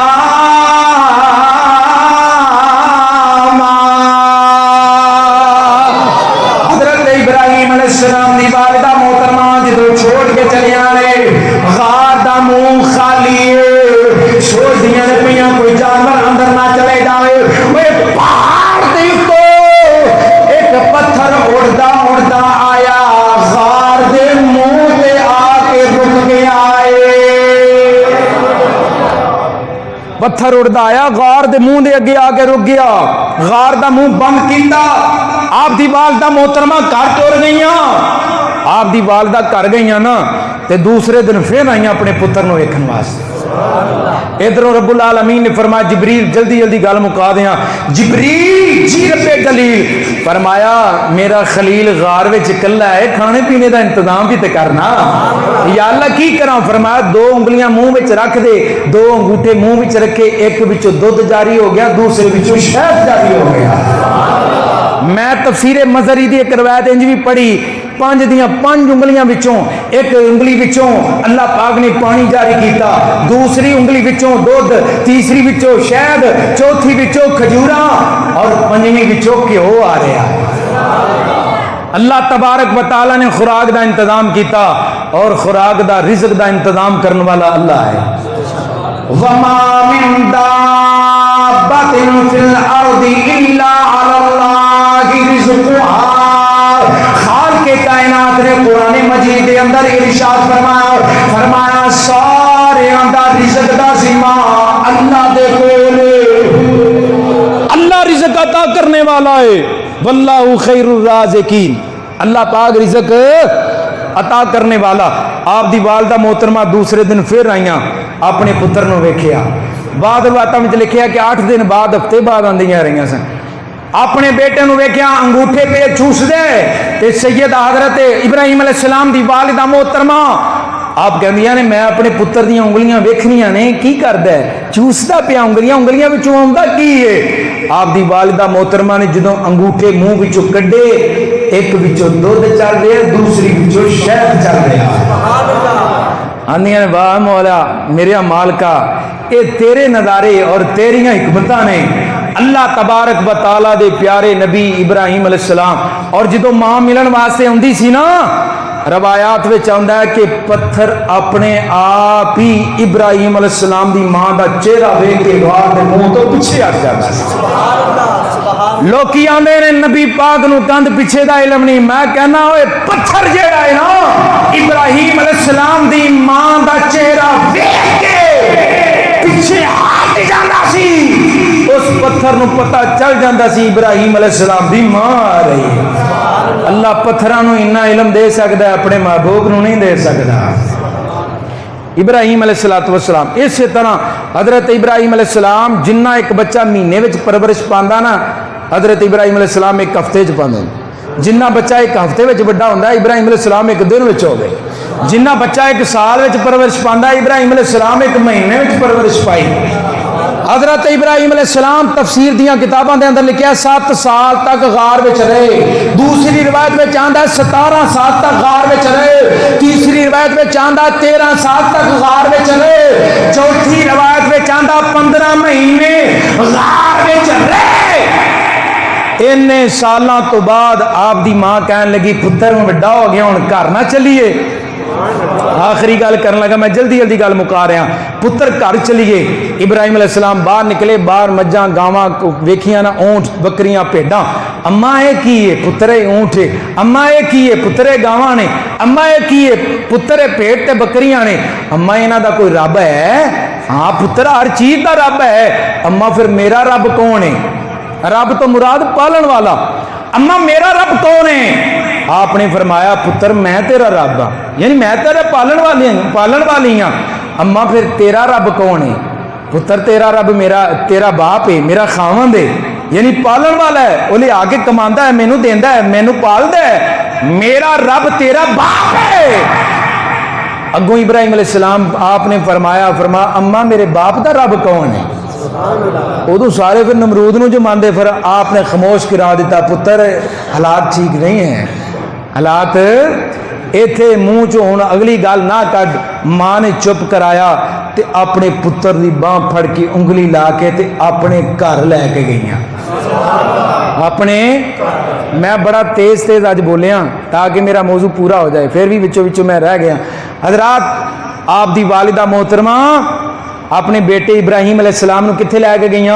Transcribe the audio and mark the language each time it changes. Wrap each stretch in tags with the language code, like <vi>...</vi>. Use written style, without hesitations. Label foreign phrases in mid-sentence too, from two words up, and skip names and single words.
<pa>حضرت ابراہیم علیہ السلام دی والدہ محترمہ جدو چھوڑ کے چلے آنے، غار دا منہ خالی ہے، سوچ دیا نے پہیاں کوئی جانور اندر نہ چلے جائے، وہ پہاڑ دے تو ایک پتھر اڑدا اڑدا آیا، غار دے منہ تے آ کے رک گیا ہے۔ پتھر اڑدا آیا، غار دے منہ دے اگے آ کے رک گیا، غار دا منہ بند کیتا۔ آپ دی والدہ محترمہ گھر ٹر گئیاں، آپ دی والدہ کر گئیاں نا تے دوسرے دن پھر آئیاں اپنے پتر نو ویکھن واسطے۔ ادھروں رب العالمین نے فرمایا جبریل جلدی جلدی گل مکا دیاں، جبریل جی رب جلیل، فرمایا میرا خلیل غار وچ کلا ہے، کھانے پینے دا انتظام بھی تے کرنا۔ یا اللہ کی کراں؟ فرمایا دو انگلیاں منہ وچ رکھ دے، دو انگوٹھے منہ وچ رکھے، ایک وچوں دودھ جاری ہو گیا، دوسرے وچوں شہد جاری ہو گیا۔ میں تفسیر مظہری دی ایک روایت انج بھی پڑھی، پانچ دیاں پانچ انگلیاں وچوں ایک انگلی وچوں اللہ پاک نے پانی جاری کیتا، دوسری انگلی وچوں دودھ، تیسری وچوں شہد، چوتھی وچوں کھجوراں اور پنجویں وچوں گھیو آ رہا۔ اللہ تبارک و تعالی نے خوراک دا انتظام کیتا، اور خوراک دا رزق دا انتظام کرنے والا اللہ ہے۔</pa> <ar>وما من دابۃ فی الارض الا علی اللہ رزقها۔</ar> <pa>خالق کائنات نے قرآن مجید کے اندر ارشاد فرمایا سارے دا رزق دا ذمہ اللہ دے کول،</pa> <ur>اللہ رزق عطا کرنے والا ہے،</ur> <ar>واللہ خیر الرازقین،</ar> <ur>اللہ پاک رزق عطا کرنے والا۔</ur> <pa>آپ دی والدہ محترمہ دوسرے دن پھر آئیاں، اپنے پتر نو ویکھیا، بعد روایتاں وچ لکھیا کہ 8 دن بعد ہفتے بعد آندیاں رہیاں سن، اپنے بیٹے نو ویکھیا انگوٹھے پہ چوس دے، تے سیدہ حضرت ابراہیم علیہ السلام دی والدہ محترمہ آپ کہندیاں نے میں اپنے پتر دیاں انگلیاں ویکھنیاں نے، کی کردا ہے؟ چوسدا پیا انگلیاں، انگلیاں وچوں آوندا کی ہے؟ آپ دی والدہ محترمہ نے جدوں انگوٹھے منہ وچوں کڈے، ایک وچوں دودھ چل رہا، دوسری وچوں شہد چل رہا۔ آندیاں نے واہ مولا میرے مالکا، اے تیرے نظارے اور تیریاں حکمتاں نے۔ اللہ تبارک و تعالی دے پیارے نبی ابراہیم علیہ السلام، اور جدوں ماں ملن واسطے آندی سی نا، روایات وچ آندا ہے کہ پتھر اپنے آپ ہی ابراہیم علیہ السلام دی ماں دا چہرہ ویکھ کے غار دے منہ تو پیچھے ہٹ جاتا سی۔ لوکی آندے نے نبی پاک نو کند پیچھے دا علم نہیں، میں کہنا ہوئے پتھر جیڑا ہے نا ابراہیم علیہ السلام دی ماں دا چہرہ ویکھ کے پیچھے ہٹ جاندا سی، اس پتھر نو پتہ چل جاندا سی ابراہیم علیہ السلام دی ماں آ رہی ہے۔ اللہ پتھراں نو اتنا علم دے سکدا ہے، اپنے محبوب نو نہیں دے سکدا۔ ابراہیم علیہ السلام اسی طرح حضرت ابراہیم علیہ السلام جنہ ایک بچہ مہینے وچ پرورش پاندا نا، حضرت ابراہیم علیہ السلام ایک ہفتے چ پاندے، جنہ بچہ ایک ہفتے وچ بڑا ہوندا ہے ابراہیم علیہ السلام ایک دن وچ ہو گئے، جنہ بچہ ایک سال وچ پرورش پاندا ہے ابراہیم علیہ السلام ایک مہینے وچ پرورش پائی۔ حضرت ابراہیم علیہ السلام تفسیر دیاں کتاباں دے اندر لکھیا 7 سال تک غار وچ رہے، دوسری روایت وچ آندا ہے 17 سال تک غار وچ رہے، تیسری روایت وچ آندا 13 سال تک غار وچ رہے، چوتھی روایت وچ آندا 15 مہینے غار وچ رہے۔ سالاں تو بعد آپ دی ماں کہن لگی پتر میں بڑا ہو گیا ہن گھر نہ چلیے، آخری گل کرن لگا، میں جلدی جلدی گل مکا رہا. پتر گھر چلیے. ابراہیم علیہ السلام باہر نکلے، باہر مجھاں گاواں ویکھیاں نا، اونٹ بکریاں بھیڈاں. اما یہ کی ہے؟ پتر اونٹ ہے. اما یہ کی ہے؟ پتر گاواں نے. اما یہ کی ہے؟ پتر بھیڈ تے بکریاں نے. اما انہاں دا کوئی رب ہے؟ ہاں پتر ہر چیز دا رب ہے. اما پھر میرا رب کون ہے؟ رب تو مراد پالن والا. اما میرا رب کون ہے؟ آپ نے فرمایا پتر میں تیرا رب ہاں، یعنی میں تیرا پالن والی ہاں. اما پھر تیرا رب کون ہے؟ پتر تیرا رب تیرا باپ ہے، میرا خاوند ہے، یعنی پالن والا ہے. وہ لے آ کے کماندا ہے، مینوں دیندا ہے، مینوں پالدا ہے. میرا رب تیرا باپ ہے. اگوں ابراہیم علیہ السلام آپ نے فرمایا اما میرے باپ دا رب کون ہے؟ ادو سارے پھر نمرود نو جو ماندے، پھر آپ نے خاموش کرا دیتا. پتر حالات ٹھیک نہیں ہیں، حالات ایتھے منہ چوں ہن اگلی گل نہ کڈ. ماں نے چپ کرایا تے اپنے پتر دی باں پھڑ کے انگلی لا کے تے اپنے گھر لے کے گئیاں. اپنے میں بڑا تیز اج بولیا تاکہ میرا موضوع پورا ہو جائے، پھر بھی وچوں میں رہ گیا. حضرات آپ دی والدہ محترمہ اپنے بیٹے ابراہیم علیہ السلام نو کتھے لے کے گئیاں؟</pa>